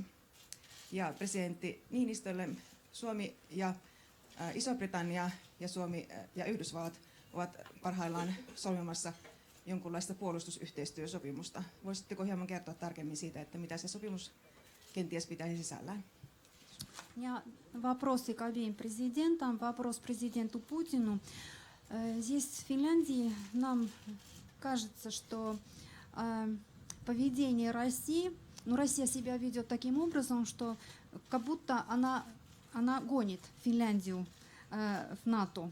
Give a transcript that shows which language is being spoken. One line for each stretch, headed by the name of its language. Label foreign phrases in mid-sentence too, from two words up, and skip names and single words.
Finnish: Ja presidentti Niinistölle, Suomi ja Iso-Britannia ja Suomi ja Yhdysvallat ovat parhaillaan solmimassa jonkunlaista puolustusyhteistyösopimusta. Voisitteko hieman kertoa tarkemmin siitä, että mitä se sopimus kenties pitäisi sisällään?
Russian: Я вопросы к обеим президентам. Вопрос президенту Путину. Здесь в Финляндии нам кажется, что поведение России, Россия себя ведет таким образом, что как будто она гонит Финляндию в НАТО.